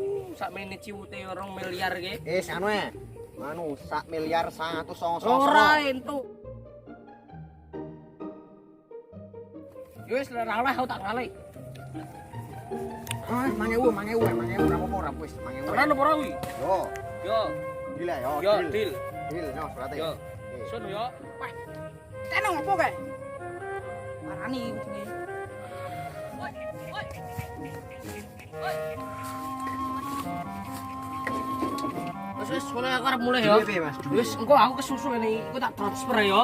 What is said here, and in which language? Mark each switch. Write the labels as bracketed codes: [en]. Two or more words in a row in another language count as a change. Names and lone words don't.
[jv] Sakmene ciwute 2 miliar iki. Anu e. Anu 1 miliar 199. Ora entuk. Yo wis ora oleh aku tak ngalih. Ah, 1000 ora apa-apa ora wis 1000. Tenan apa ora kuwi? Yo, Yo, deal yo. yo deal. Deal, no, berarti. Yo. Sono yo. Wah. Tenang apa kae? Marani kucing. Wis mulai aku arep mulai ya. Piye, Mas? Wis engko aku kesusu ini, aku tak transfer ya.